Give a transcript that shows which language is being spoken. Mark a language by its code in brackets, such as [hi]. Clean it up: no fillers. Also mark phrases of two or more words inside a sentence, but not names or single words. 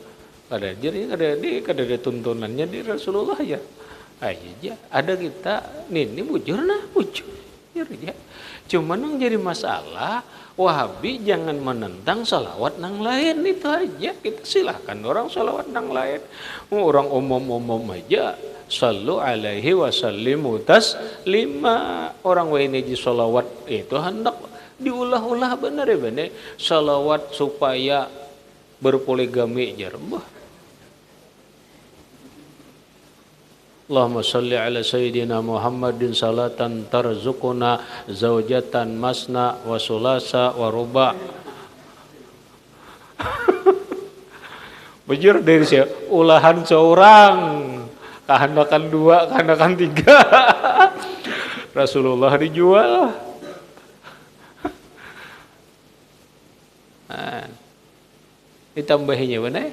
[bjn] Kada jadi kada ada tuntunannya di Rasulullah ya. Aja ada kita ini bujur ya. Cuman yang jadi masalah Wahabi jangan menentang salawat nang lain, itu aja. Kita silakan orang salawat nang lain. Orang umum aja [ar] صلوا عليه وسلموا تسليما. [bjn] Orang ini di salawat itu hendak Diulah-ulah bener ya bener. Salawat supaya berpoligami jar. [ar] اللهم صل على سيدنا محمد صلاة ترزقنا زوجة مثنى وثلاث ورباع. [bjn] Bujur dari siapa? Ulahan seorang, kehendakan dua, kehendakan tiga. Rasulullah dijual. Nah, ditambahinya mana?